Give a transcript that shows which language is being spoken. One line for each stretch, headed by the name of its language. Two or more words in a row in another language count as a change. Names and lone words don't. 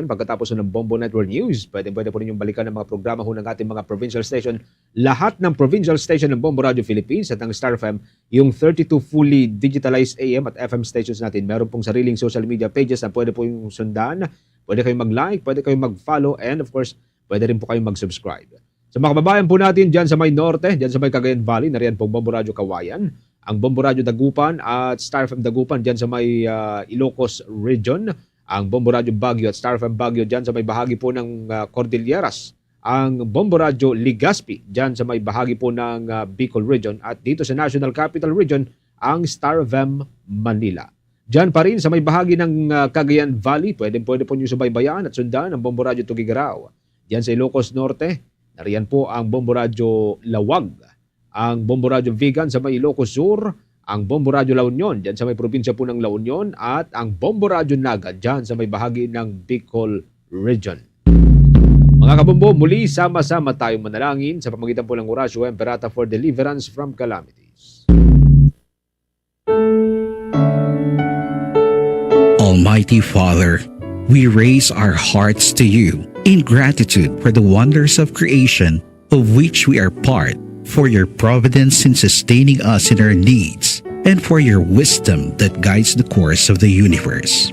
Filipino: Pagkatapos ng Bombo Network News, pwede po ninyong balikan ang mga programa ho ng ating mga provincial station. Lahat ng provincial station ng Bombo Radio Philippines at ng Star FM, yung 32
English: fully digitalized AM
Filipino: at
English: FM stations
Filipino: natin, meron pong sariling
English: social media pages
Filipino: na pwede po yung sundan. Pwede kayong mag-like, pwede kayong mag-follow,
English: and of course,
Filipino: pwede rin po kayong mag-subscribe. Sa mga kababayan po natin dyan sa may norte, dyan sa may Cagayan Valley, nariyan pong Bombo Radio Kawayan, ang Bombo Radio Dagupan at Star FM Dagupan dyan sa may Ilocos Region, ang Bombo Radio Baguio at Star FM Baguio dyan sa may bahagi po ng Cordilleras, ang Bombo Radio Legazpi dyan sa may bahagi po ng Bicol Region, at dito sa National Capital Region, ang Star FM Manila. Dyan pa rin sa may bahagi ng Cagayan Valley, pwede po nyo subaybayan at sundan ang Bombo Radio Tugigaraw. Dyan sa Ilocos Norte, nariyan po ang Bombo Radio Lawag, ang Bombo Radio Vigan sa may Ilocos Sur, ang Bombo Radio La Union dyan sa may probinsya po ng La Union, at ang Bombo Radio Naga dyan sa may bahagi ng Bicol Region. Mga kabombo, muli sama-sama tayong manalangin sa pamagitan po ng Orasio Emperata
English: for deliverance from calamities. Almighty Father, we raise our hearts to you in gratitude for the wonders of creation of which we are part, for your providence in sustaining us in our needs, and for your wisdom that guides the course of the universe.